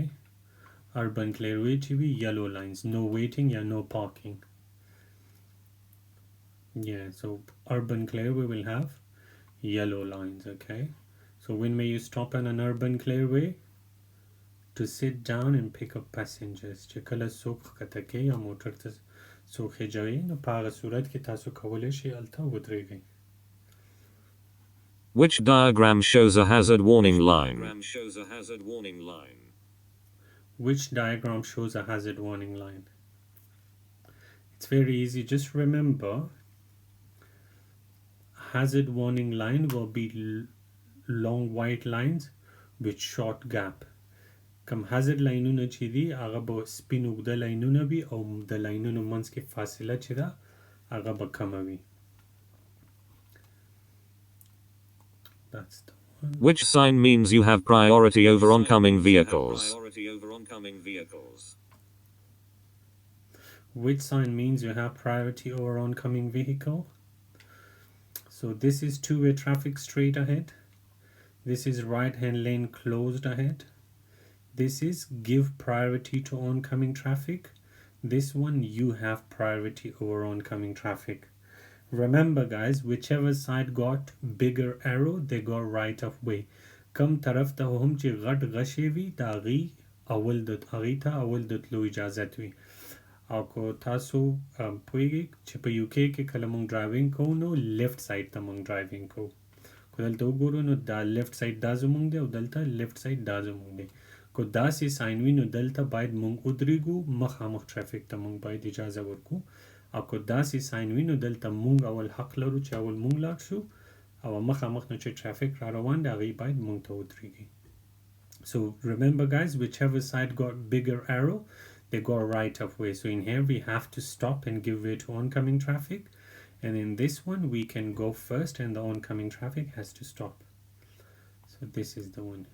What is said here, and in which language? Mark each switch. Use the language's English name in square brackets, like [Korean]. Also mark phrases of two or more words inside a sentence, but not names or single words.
[English] Urban clearway to be yellow lines. No waiting, yeah, no parking. Yeah, so urban clearway will have yellow lines, okay? So when may you stop on an urban clearway? To sit down and pick up passengers. [Pashto] چې کله څوک ښکته کوي یا موټر ته څوک خېجوي نو په هغه صورت کې تاسو کولی شئ هلته ودرېږئ. [English] Which diagram shows a hazard warning line? Which diagram shows a hazard warning line? It's very easy. Just remember, hazard warning line will be long white lines with short gap. [Pashto] کم hazard لاینونه چې دي هغه به سپین اوږده لاینونه وي او د لاینونو منځ کې فاصله چې ده هغه به کمه وي. [English] That's the one. Which sign means you have priority over oncoming vehicles? Which sign means you have priority over oncoming vehicle? So this is two-way traffic straight ahead. This is right-hand lane closed ahead. This is give priority to oncoming traffic. This one you have priority over oncoming traffic. Remember guys, whichever side got bigger arrow, they got right of way. [Pashto] کم طرف ته هم چې غټ غشې وي د هغې هغې ته اول د تلو اجازت وي. او که تاسو پوهیږئ چې په UK کې کله موږ ډرایوینګ کوو نو [English] left side [Pashto] ته موږ ډرایوینګ کوو. که دلته وګورو نو دا [English] left side [Pashto] دا زموږ دی او دلته [English] left side [Pashto] دا زموږ دی. که داسې ساین وي نو دلته باید موږ ودرېږو مخامخ ټرافیک ته موږ باید اجازه ورکړو او که داسې ساین وي نو دلته موږ اول حق لرو چې اول موږ لاړ شو او مخامخ نه چې ټرافیک را روان دی هغې باید موږ ته ودرېږي. [English] So remember guys, whichever side got bigger arrow, they go right of way. So in here we have to stop and give way to oncoming traffic, and in this one we can go first and the oncoming traffic has to stop. So this is the one.